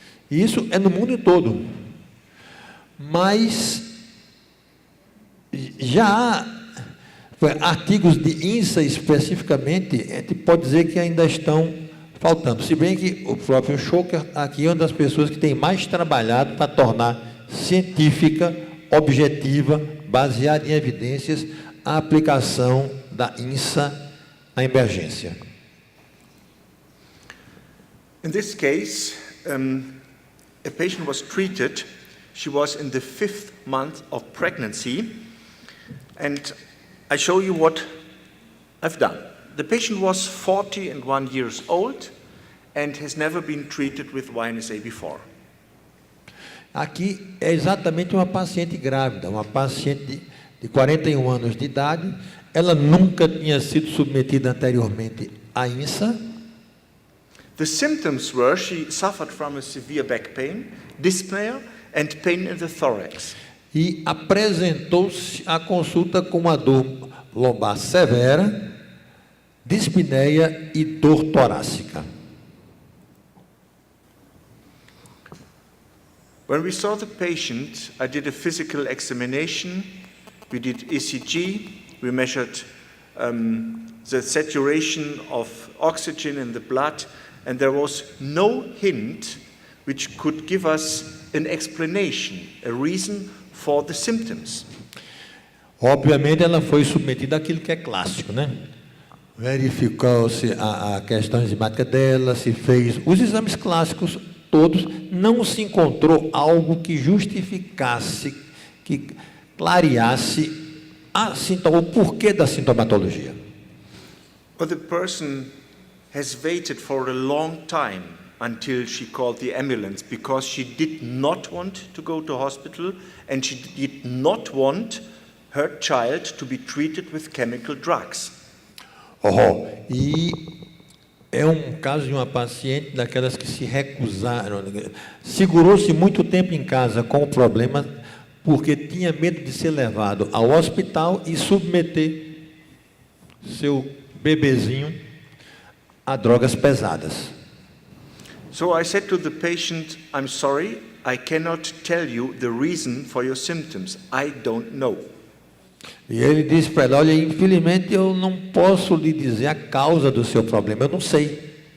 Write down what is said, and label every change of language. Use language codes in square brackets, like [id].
[pt] E isso é no mundo todo. Mas já há artigos de INSA especificamente, a gente pode dizer que ainda estão faltando. Se bem que o próprio Schocker aqui é uma das pessoas que tem mais trabalhado para tornar científica, objetiva, baseada em evidências, a aplicação da INSA na emergência. [en] In this case, a patient was treated. She was in the 5th month of pregnancy, and I show you what I've done. The patient was 41 years old and has never been treated with Winus A before. [pt] Aqui é exatamente uma paciente grávida, uma paciente de 41 anos de idade. Ela nunca tinha sido submetida anteriormente à INSA. [en] The symptoms were she suffered from a severe back pain, dyspnea and pain in the thorax. [pt] E apresentou-se à consulta com uma dor lombar severa, dispneia e dor torácica. [en] When we saw the patient, I did a physical examination. We did ECG. We measured the saturation of oxygen in the blood, and there was no hint which could give us an explanation, a reason for the symptoms. [pt] Obviamente, ela foi submetida àquilo que é clássico, né? Verificou-se a questão enzimática dela, se fez os exames clássicos todos, não se encontrou algo que justificasse, que clareasse o porquê da sintomatologia. [en] Well, the person has waited for a long time until she called the ambulance because she did not want to go to hospital and she did not want her child to be treated with chemical drugs. [pt] E É um caso de uma paciente daquelas que se recusaram, segurou-se muito tempo em casa com o problema, porque tinha medo de ser levado ao hospital e submeter seu bebezinho a drogas pesadas. [en] So I said to the patient, I'm sorry, I cannot tell you the reason for your symptoms. I don't know. [pt] E ele disse para ela, olha, infelizmente eu não posso lhe dizer a causa do seu problema, eu não sei.